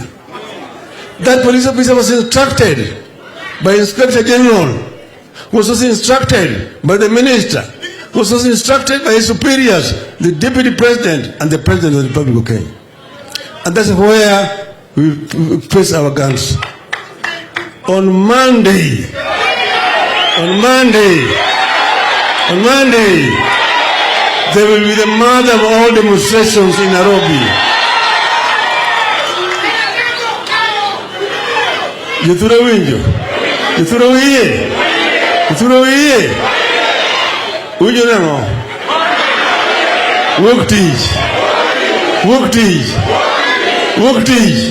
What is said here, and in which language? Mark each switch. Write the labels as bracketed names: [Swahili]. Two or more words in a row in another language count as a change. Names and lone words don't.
[English] That police officer was instructed by Inspector General, was also instructed by the minister, was also instructed by his superiors, the Deputy President and the President of the Republic of Kenya. And that's where we place our guns. On Monday, there will be the mother of all demonstrations in Nairobi. [Luo (Kenya and Tanzania)] Yuthuro winjo? Yuthuro wiye? Yuthuro wiye? Winjo nango? Wuok tich. Wuok tich. Wuok tich.